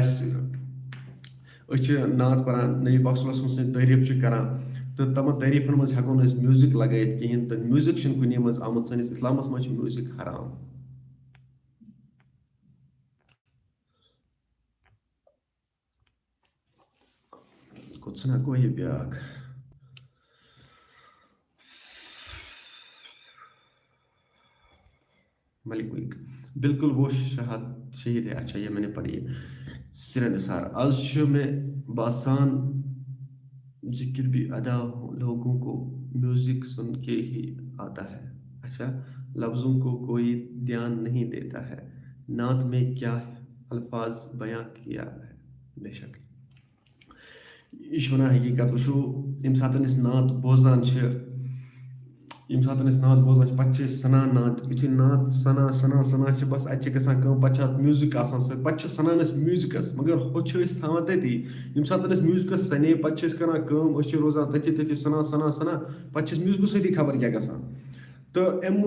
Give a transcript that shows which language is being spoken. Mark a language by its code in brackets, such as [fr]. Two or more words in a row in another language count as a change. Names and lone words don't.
[ks] أسۍ چھِ نعت پران نبی پاک صلی اللہ علیہ وسلم سٕنٛدۍ تعریٖف چھِ کران تہٕ تمن تعریٖفن منٛز ہٮ۪کو نہٕ أسۍ میوٗزک لگٲیِتھ کہیٖنۍ تہٕ میوٗزک چھُنہٕ کُنی منٛز آمُت سٲنِس اسلامس منٛز چھُ میوٗزک حرام کوٚت گوٚو یہِ بیٛاکھ [ur] ملک بالکل وہ شہید ہے اچھا یہ میں نے پڑھی ہے سر نثار آج [ks] چھُ مےٚ باسان [ur] ذکر بھی ادا لوگوں کو میوزک سن کے ہی آتا ہے اچھا لفظوں کو کوئی دھیان نہیں دیتا ہے نعت میں کیا الفاظ بیاں کیا ہے بے شک [ks] یہ چھُ ونان حقیقت وٕچھو ییٚمہِ ساتہٕ أسۍ نعت بوزان چھِ پتہٕ چھِ أسۍ سنان نعت یُتھُے نعت سنان چھِ بس اَتہِ چھِ گژھان کٲم پتہٕ چھِ اَتھ میوٗزک آسان سۭتۍ پتہٕ چھِ سنان أسۍ میوٗزکس مگر ہُہ چھِ أسۍ تھاوان تٔتی ییٚمہِ ساتہٕ أسۍ میوٗزکس سنے پتہٕ چھِ أسۍ کران کٲم أسۍ چھِ روزان تٔتھی سنان پتہٕ چھِ أسۍ میوٗزکہٕ سۭتی خبر کیٛاہ گژھان تہٕ اَمہِ